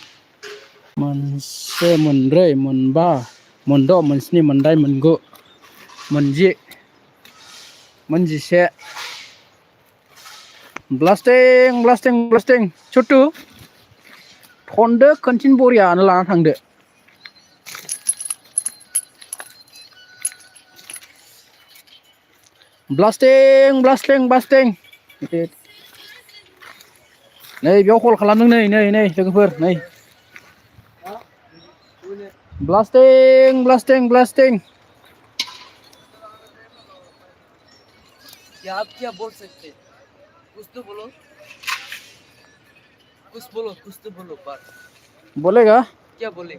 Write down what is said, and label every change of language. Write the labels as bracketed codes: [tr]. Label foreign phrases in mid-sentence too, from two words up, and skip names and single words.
[brx] मोनब्रै मोनबा मोनद' मोनस्नि मोनदाइन मोनगु मोनजिसे ब्लास्टिं छोटू थनदो खनसेनो बरियानो लाना थांदो ब्लास्टिं नै बेयाव कल खालामदों नै लोगोफोर नै ब्लास्टिं [hi] क्या आप क्या बोल सकते हैं कुछ तो बोलो बात बोलेगा क्या बोलेगा